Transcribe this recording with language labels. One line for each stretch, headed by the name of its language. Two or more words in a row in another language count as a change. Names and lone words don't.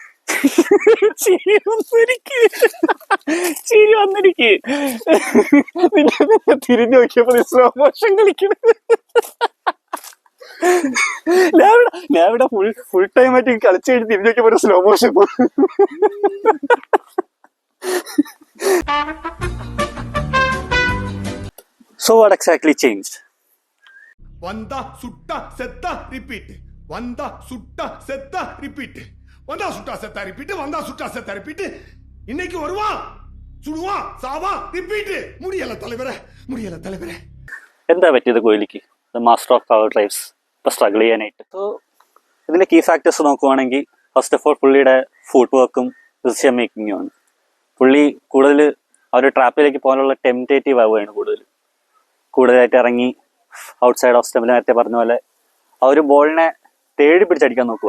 Malayalam: ചിരി വന്നിരിക്ക് തിരിഞ്ഞു നോക്കിയപ്പോ സ്ലോ മോഷൻ കളിക്കണം. ഞാൻ ഇവിടെ ഫുൾ ടൈം ആയിട്ട് കളിച്ചു കഴിഞ്ഞ് തിരിഞ്ഞു നോക്കിയപ്പോ സ്ലോ മോഷൻ.
English: So what exactly changed?
Tamil: வந்தா சுட்டா செத்தா repeat. வந்தா சுட்டா செத்தா repeat. வந்தா சுட்டா செத்தா repeat. வந்தா சுட்டா செத்தா repeat. இன்னைக்கு வருவான் சுடுவான் சாவான் ரிப்பீட். முடியல தலைவரே.
Malayalam: എന്താ പറ്റിയത് കോഹ്ലിക്ക്?
English: master of cover drives
Malayalam: ഇപ്പൊ സ്ട്രഗിൾ ചെയ്യാനായിട്ട്. സോ ഇതിന്റെ
English: key factors
Malayalam: നോക്കുവാണെങ്കിൽ
English: first of all
Malayalam: പുള്ളിയുടെ ഫുട് വർക്കും ഡിസിഷൻ മേക്കിങ്ങും ആണ്. പുള്ളി കൂടുതൽ ആ ഒരു ട്രാപ്പിലേക്ക് പോകാനുള്ള ടെംപ്റ്റേറ്റീവ് ആവുകയാണ് കൂടുതലായിട്ട് ഇറങ്ങി
English: outside off
Malayalam: സ്റ്റമ്പിൽ നേരത്തെ പറഞ്ഞ പോലെ ആ ഒരു ബോളിനെ തേടി പിടിച്ചടിക്കാൻ നോക്കുക.